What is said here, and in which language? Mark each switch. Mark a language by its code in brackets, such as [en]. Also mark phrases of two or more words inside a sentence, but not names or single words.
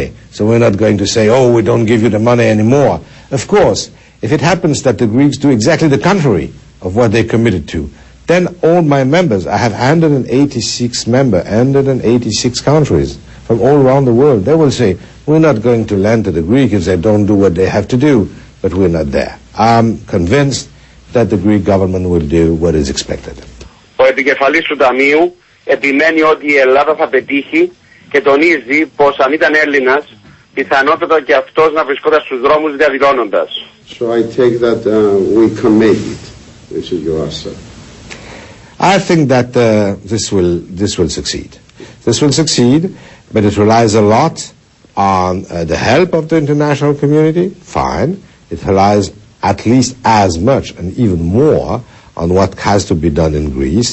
[en] So we're not going to say, oh, we don't give you the money anymore. Of course, if it happens that the Greeks do exactly the contrary of what they committed to, then all my members, I have 186 members, 186 countries from all around the world, they will say, we're not going to lend to the Greeks if they don't do what they have to do, but we're not there. I'm convinced that the Greek government will do what is expected. [el] Ο επικεφαλής του Ταμείου επιμένει ότι η Ελλάδα θα πετύχει και τονίζει πως αν ήταν Έλληνας, πιθανότατα και αυτός να βρισκόταν στους δρόμους διαδηλώνοντας. [en] So I take that we can make it. This is your answer. I think that this will succeed. This will succeed, but it relies a lot on the help of the international community. Fine. It relies at least as much and even more on what has to be done in Greece.